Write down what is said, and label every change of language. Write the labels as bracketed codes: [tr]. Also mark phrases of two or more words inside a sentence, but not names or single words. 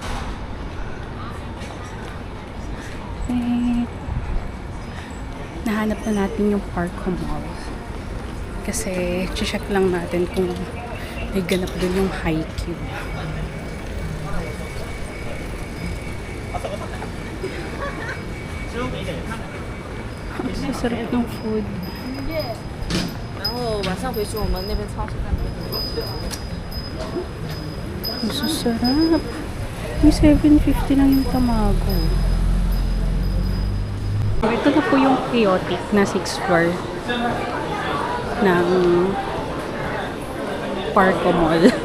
[tl] Nahanap na natin yung Parko Mall. Kasi, check lang natin kung may ganap doon yung Haikyuu. Ang sasarap ng food. [zh] 然后晚上回去我们那边超市那边。 [tl] Ang sasarap. May 750 lang yung tamago. Ito na po yung chaotic na 6th floor ng Parko Mall.